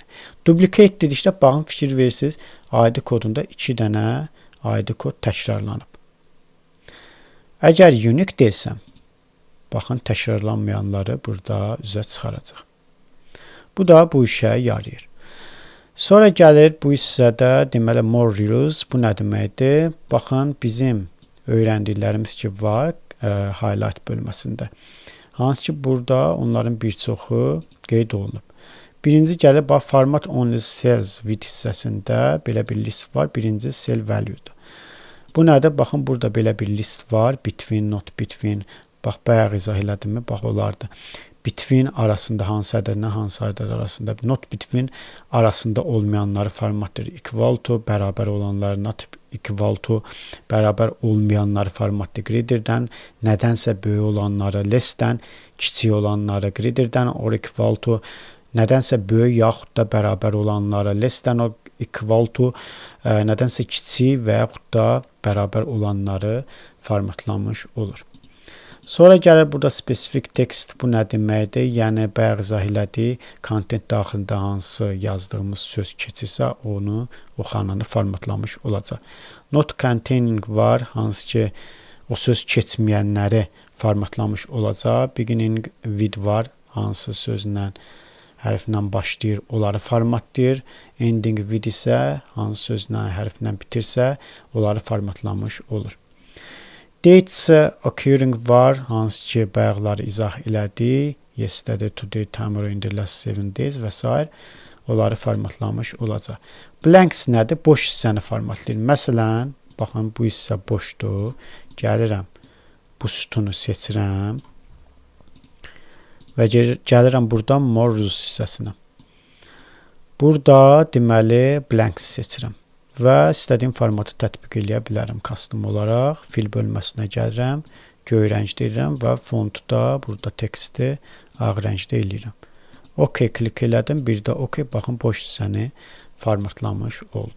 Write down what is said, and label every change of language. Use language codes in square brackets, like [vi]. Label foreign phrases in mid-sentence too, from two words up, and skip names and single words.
[az] Duplicate dedikdə baxın fikir verirsiniz, ID kodunda 2 dənə ID kod təkrarlanıb. Əgər unique desəm, baxın təkrarlanmayanları burada üzə çıxaracaq. Bu da bu işə yarayır. Sonra gəlir bu hissədə deməli [en] more rules. [az] Bu nə deməkdir? Baxın bizim öyrəndiklərimiz ki var highlight bölməsində. Hansı ki burada onların bir çoxu qeyd olunub. Birinci gəlir bax [en] format only cells with [az] hissəsində belə bir list var. Birinci [en] cell value-dur. [az] Bu nədir? Baxın burada belə bir list var. [en] Between, not between. [az] Bax bayaq izah elədim mi? Bax olardı. Between arasında hansı ədədlə hansı ədəd arasında, [en] not between [az] arasında olmayanları formatlayır. [en] Equal to [az] bərabər olanları, [en] not equal to [az] bərabər olmayanları formatlayır. Greater-dən nədənsə böyük olanları, less-dən kiçik olanları, greater-dən [en] or equal to [az] nədənsə böyük yaxud da bərabər olanları, less-dən [en] or equal to [az] nədənsə kiçik və yaxud da bərabər olanları formatlanmış olur. Sonra gəlir burada [en] specific text, [az] bu nə deməkdir? Yəni, bayaq izah elədik, content daxilində hansı yazdığımız söz keçirsə, onu, o xananı formatlamış olacaq. [en] Not containing [az] var, hansı ki, o söz keçməyənləri formatlamış olacaq. [en] Beginning with [az] var, hansı sözlə, hərflə başlayır, onları formatlayır. [en] Ending with [az] isə, hansı sözlə, hərflə bitirsə, onları formatlamış olur. [en] Dates occurring [az] var, hansı ki, bayaqları izah elədi. [en] Yesterday, today, tomorrow, in the last 7 days [az] və s. Onları formatlamış olacaq. Blanks nədir? Boş hissəni formatlayır. Məsələn, baxın, bu hissə boşdur. Gəlirəm, bu sütunu seçirəm və gəlirəm buradan [en] more rules [az] hissəsinə. Burada, deməli, blanks seçirəm. Və istədiyim formatı tətbiq eləyə bilərəm custom olaraq. Fil bölməsinə gəlirəm, göy rəngdə edirəm və fontu da burada teksti ağ rəngdə eləyirəm. OK klik elədim, bir də OK, baxın boş hissəni formatlamış oldu.